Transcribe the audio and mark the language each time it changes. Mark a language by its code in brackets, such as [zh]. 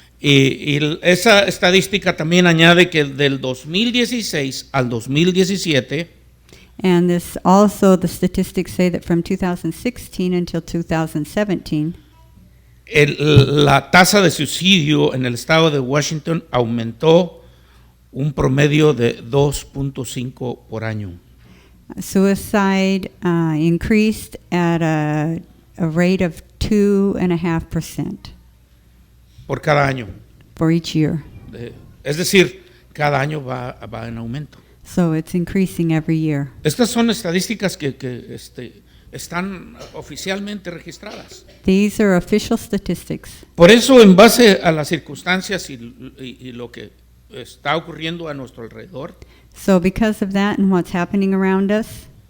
[es] Y esa estadística también añade que del 2016 al 2017, [en] And this also, the statistics say that from 2016 until 2017, [es] la tasa de suicidio en el estado de Washington aumentó un promedio de 2.5 por año. [en] suicide increased at a rate of 2.5% [es] Por cada año. [en] for each year. [es] Es decir, cada año va en aumento. [en] So it's increasing every year. [es] Estas son estadísticas que están oficialmente registradas. [en] These are official statistics. [es] Por eso, en base a las circunstancias y lo que está ocurriendo a nuestro alrededor, [en] So because of that and what's happening around us,